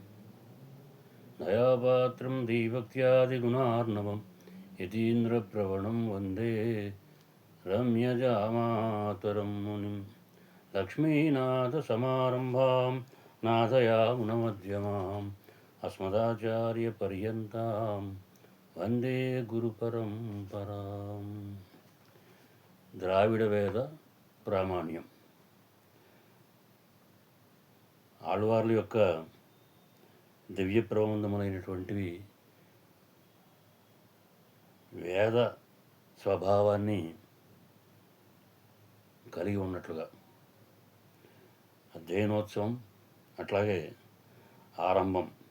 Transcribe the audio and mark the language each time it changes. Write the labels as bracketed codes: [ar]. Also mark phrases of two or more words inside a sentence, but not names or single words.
[sa] दयापात्रं दीभक्त्यादिगुणार्णवं यतीन्द्रप्रवणं वन्दे रम्यजामातरं मुनिं। लक्ष्मीनाथसमारम्भां नाथयामुनमध्यमाम् अस्मदाचार्यपर्यन्तां वन्दे गुरुपरम्पराम्. [te] ద్రావిడ వేద ప్రామాణ్యం. ఆళ్వార్ల యొక్క దివ్య ప్రబంధములైనటువంటివి వేద స్వభావాన్ని కలిగి ఉన్నట్లుగా అధ్యయనోత్సవం, అట్లాగే ఆరంభం,